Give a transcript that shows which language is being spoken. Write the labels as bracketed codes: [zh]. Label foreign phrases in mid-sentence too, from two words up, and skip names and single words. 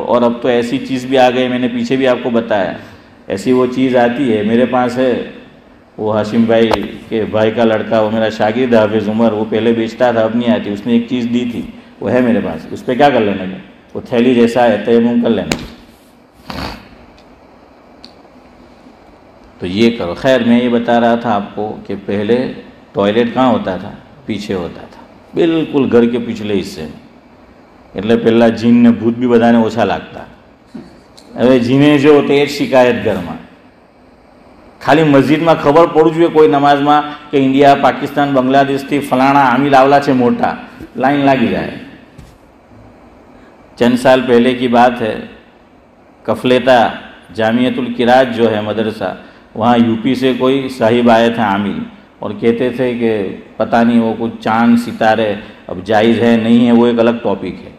[ur] اور اب تو ایسی چیز بھی آ گئی، میں نے پیچھے بھی آپ کو بتایا، ایسی وہ چیز آتی ہے، میرے پاس ہے، وہ ہاشم بھائی کے بھائی کا لڑکا، وہ میرا شاگرد حافظ عمر، وہ پہلے بیچتا تھا اب نہیں آتی، اس نے ایک چیز دی تھی، وہ ہے میرے پاس. اس پہ کیا کر لینا ہے، وہ تھیلی جیسا ہے، تیمم کر لینا. تو یہ کرو. خیر میں یہ بتا رہا تھا آپ کو کہ پہلے ٹوائلٹ کہاں ہوتا تھا، پیچھے ہوتا تھا، بالکل گھر کے پچھلے حصے میں. [gu] એટલે પહેલા જીનને ભૂત બી બધાને ઓછા લાગતા. હવે જીને જો તે જ શિકાયત ઘરમાં. ખાલી મસ્જિદમાં ખબર પડવું જોઈએ કોઈ નમાઝમાં કે ઇન્ડિયા, પાકિસ્તાન, બાંગ્લાદેશથી ફલાણા આમિલ આવલા છે મોટા, લાઈન લાગી જાય. [ur] چند سال پہلے کی بات ہے، کفلیتا جامعۃ القراءت جو ہے مدرسہ، وہاں یو پی سے کوئی صاحب آئے تھے عامل، اور کہتے تھے کہ پتہ نہیں وہ کچھ چاند ستارے اب جائز ہے نہیں ہے، وہ ایک الگ ٹاپک ہے.